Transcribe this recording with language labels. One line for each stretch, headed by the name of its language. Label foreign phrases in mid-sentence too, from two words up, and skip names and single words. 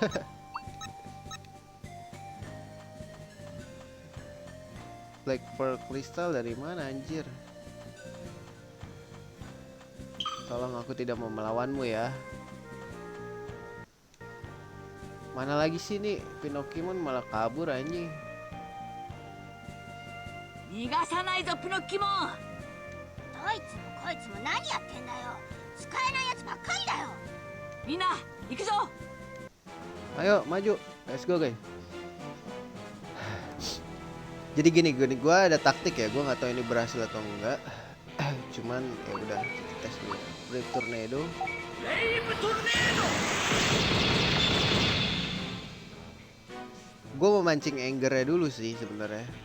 Indonesian: Black Pearl Crystal dari mana anjir? Tolong aku tidak mau melawanmu ya. Mana lagi sih nih Pinocchimon malah kabur anjing.
Japanese: 逃がさないぞピノッキモン。どいつもこいつも何やってんだよ。使えないやつばっかりだよ。みんな行くぞ。
Indonesian: Ayo maju,
English: let's go guys.
Indonesian: Jadi gini, gua ada taktik ya, gua nggak tahu ini berhasil atau enggak. Cuman ya udah kita tes dulu. Brave Tornado. Gua mau mancing angernya dulu sih sebenarnya.